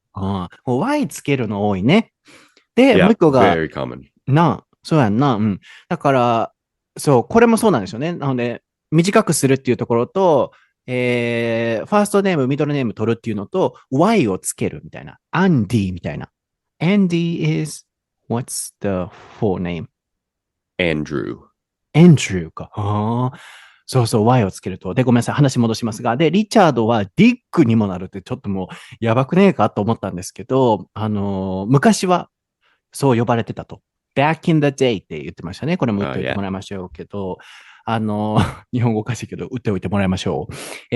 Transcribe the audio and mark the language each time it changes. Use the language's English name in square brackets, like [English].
[Japanese] もう Y つけるの多いね。で、もう [English] Yeah, [Japanese] 一個が、 [English] very common. [Japanese] そうやんな。うん。だから、そう、これもそうなんですよね。なので、短くするっていうところと、ファーストネーム、ミドルネーム取るっていうのと、Y をつけるみたいな。 Andy みたいな。 [English] Andy is, what's the full name? Andrew. [Japanese] Andrew か。そうそう、Y をつけると。で、ごめんなさい。話戻しますが。で、リチャードはディックにもなるってちょっともうやばくねえかと思ったんですけど、昔はそう呼ばれてたと。 [English] back in the day [Japanese] って言ってましたね。これも打っておいてもらいましょうけど、日本語おかしいけど、打っておいてもらいましょう。